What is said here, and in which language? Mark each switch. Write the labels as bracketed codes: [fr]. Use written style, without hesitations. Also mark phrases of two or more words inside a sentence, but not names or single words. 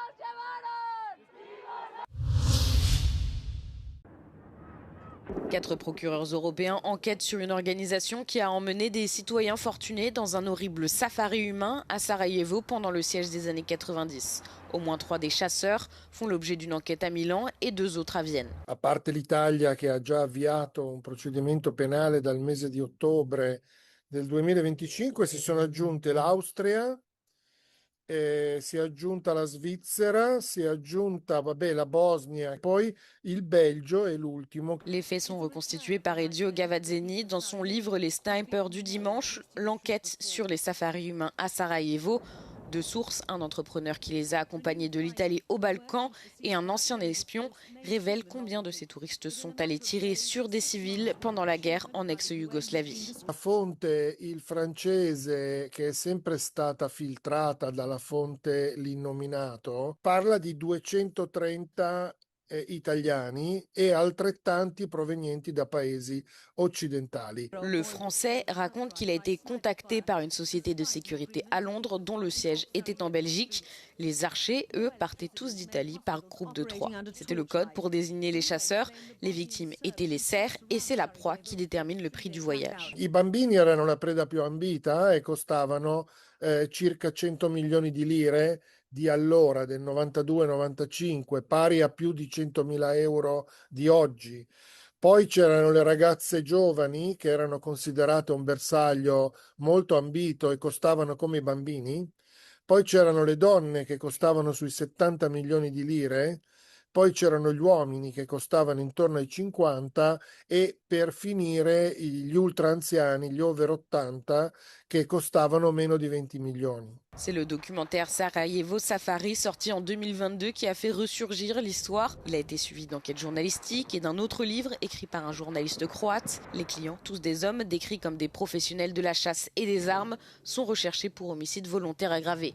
[fr] Quatre procureurs européens enquêtent sur une organisation qui a emmené des citoyens fortunés dans un horrible safari humain à Sarajevo pendant le siège des années 90. Au moins 3 des chasseurs font l'objet d'une enquête à Milan et 2 autres à Vienne. [it] A parte l'Italia che ha già avviato un procedimento penale dal mese di ottobre del 2025, si sono aggiunte l'Austria, si è aggiunta la Svizzera, si è aggiunta la Bosnia, poi il Belgio est l'ultimo. [fr] Les faits sont reconstitués par Ezio Gavazzeni dans son livre Les Snipers du dimanche, l'enquête sur les safaris humains à Sarajevo. De sources, un entrepreneur qui les a accompagnés de l'Italie aux Balkans et un ancien espion révèlent combien de ces touristes sont allés tirer sur des civils pendant la guerre en ex-Yougoslavie. [it] La fonte, il francese, che è sempre stata filtrata dalla fonte L'Innominato, parla di 230 italiani e altrettanti provenienti da paesi occidentali. [fr] Le français raconte qu'il a été contacté par une société de sécurité à Londres dont le siège était en Belgique. Les archers, eux, partaient tous d'Italie par groupe de 3. C'était le code pour désigner les chasseurs. Les victimes étaient les cerfs et c'est la proie qui détermine le prix du voyage. [it] I bambini erano la preda più ambita e costavano circa 100 milioni di lire di allora, del 92-95, pari a più di 100.000 euro di oggi. Poi c'erano le ragazze giovani che erano considerate un bersaglio molto ambito e costavano come i bambini. Poi c'erano le donne che costavano sui 70 milioni di lire. Poi c'erano gli uomini che costavano intorno ai 50 et per finire gli ultra anziani, gli over 80, che costavano meno di 20 milioni. [fr] C'est le documentaire Sarajevo Safari sorti en 2022 qui a fait ressurgir l'histoire. Il a été suivi d'enquêtes journalistiques et d'un autre livre écrit par un journaliste croate. Les clients, tous des hommes décrits comme des professionnels de la chasse et des armes, sont recherchés pour homicide volontaire aggravé.